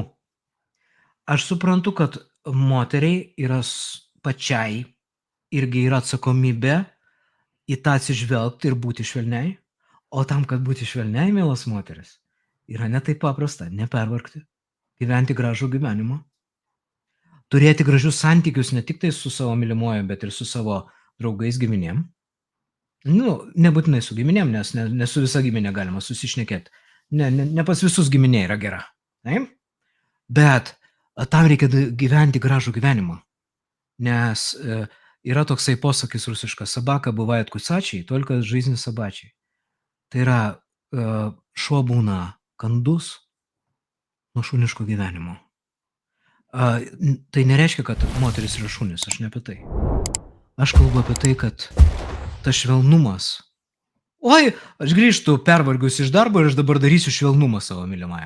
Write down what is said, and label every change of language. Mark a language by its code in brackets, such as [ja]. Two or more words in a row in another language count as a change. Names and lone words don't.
[lt] Aš suprantu, kad moteriai yra pačiai irgi yra atsakomybė į tą atsižvelgt ir būti švelniai, o tam, kad būti švelniai, mielos moteris, yra ne taip paprasta, nepervargti, gyventi gražų gyvenimą, turėti gražius santykius ne tik tai su savo mylimuoju, bet ir su savo draugais, giminėm. Nebūtinai su giminėm, nes ne su visa giminė galima susišnekėt. Ne pas visus giminė yra gera. Taip? Bet tam reikia gyventi gražų gyvenimą. Nes yra toksai posakis rusiškas: [ru] "Собака бывает кусачей, только жизнь собачьей." [lt] Tai yra, šuo būna kandus nuo šuniško gyvenimo. Tai nereiškia, kad moteris yra šunis, aš ne apie tai. Aš kalbu apie tai, kad tas švelnumas. Oi, aš grįžtu pervargus iš darbo ir aš dabar darysiu švelnumą savo mylimajam.